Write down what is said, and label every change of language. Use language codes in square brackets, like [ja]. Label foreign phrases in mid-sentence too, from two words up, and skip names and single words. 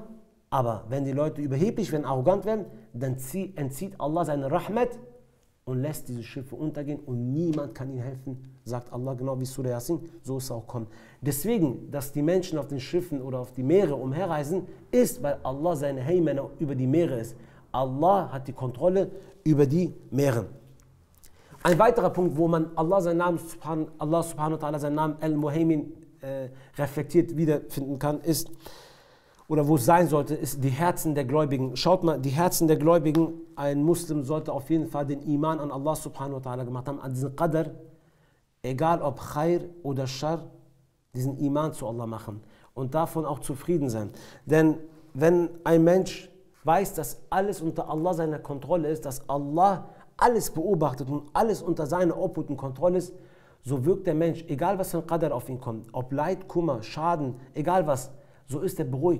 [de] Aber wenn die Leute überheblich werden, arrogant werden, dann entzieht Allah seine Rahmat und lässt diese Schiffe untergehen und niemand kann ihnen helfen, sagt Allah, genau wie Surah Yasin, so ist es auch kommen. Deswegen, dass die Menschen auf den Schiffen oder auf die Meere umherreisen, ist, weil Allah seine Heimänner über die Meere ist. Allah hat die Kontrolle über die Meere. Ein weiterer Punkt, wo man Allah [ar] سبحانه وتعالى [de] seinen Namen Al-Muhaymin reflektiert wiederfinden kann, ist, oder wo es sein sollte, ist die Herzen der Gläubigen. Schaut mal, die Herzen der Gläubigen, ein Muslim sollte auf jeden Fall den Iman an Allah [ar] سبحانه وتعالى [de] gemacht haben, an diesen Qadr, egal ob Khair oder Shar, diesen Iman zu Allah machen und davon auch zufrieden sein. Denn wenn ein Mensch weiß, dass alles unter Allah seiner Kontrolle ist, dass Allah alles beobachtet und alles unter seiner Obhut und Kontrolle ist, so wirkt der Mensch, egal was für ein Qadr auf ihn kommt, ob Leid, Kummer, Schaden, egal was, so ist er beruhigt.